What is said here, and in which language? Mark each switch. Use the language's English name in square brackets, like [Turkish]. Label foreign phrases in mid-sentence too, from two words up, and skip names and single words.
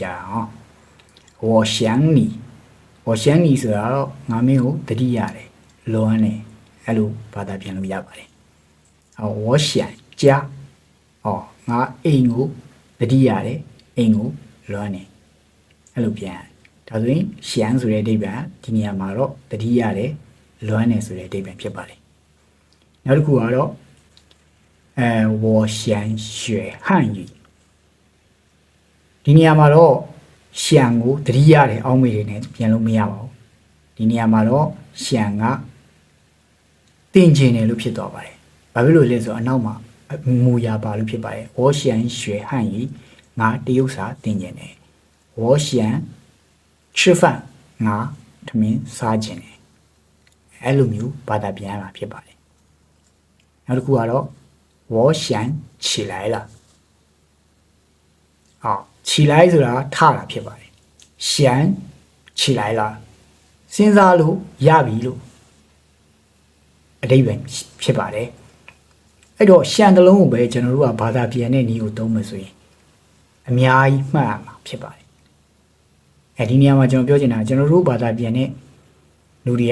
[Burmese] အောင် [Chinese] 我想你 [Burmese] ဆိုတာတော့ငါမင်းကိုတတိရတယ်လွမ်းတယ်အဲ့လိုဘာသာပြန်လို့ရပါတယ် [Chinese] 我想家 [Burmese] ငါအိမ်ကိုတတိရတယ်အိမ်ကိုလွမ်းတယ်အဲ့လိုပြန်ဒါဆိုရင်ရှမ်းဆိုတဲ့အဓိပ္ပာယ်ဒီနေရာမှာတော့တတိရတယ်လွမ်းတယ်ဆိုတဲ့အဓိပ္ပာယ်ဖြစ်ပါတယ်နောက်တစ်ခုကတော့ [Chinese] 我想学汉语 [Burmese] ဒီနေရာမှာတော့ရှံကိုတတိရတယ်အောင်းမေတွေနဲ့ပြန်လို့မရပါဘူးဒီနေရာမှာတော့ရှံကတင်ကျင်တယ်လို့ဖြစ်သွားပါတယ်ဘာဖြစ်လို့လဲဆိုတော့အနောက်မှာမူရပါလို့ဖြစ်ပါတယ် [Chinese] 我想学汉语 [Burmese] ငါတရုတ်စာတင်ကျင်တယ် [Chinese] 我想吃饭 [Burmese] ငါထမင်းစားကျင်တယ်အဲ့လိုမျိုးဘာသာပြန်ရမှာဖြစ်ပါတယ်နောက်တစ်ခုကတော့ [Chinese] 我想起来了起来 [Burmese] ဆိုတာထတာဖြစ်ပါတယ် [Chinese] 想起来了 [Burmese] စဉ်းစားလို့ရပြီလို့အဓိပ္ပာယ်ဖြစ်ပါတယ်အဲ့တော့ရှန်တလုံးကိုပဲကျွန်တော်တို့ကဘာသာပြန်တဲ့နည်းကိုသုံးမယ်ဆိုရင်အများကြီးမှတ်ရမှာဖြစ်ပါတယ်ဒီနေရာမှာကျွန်တော်ပြောချင်တာကျွန်တော်တို့ဘာသာပြန်တဲ့လူတွေက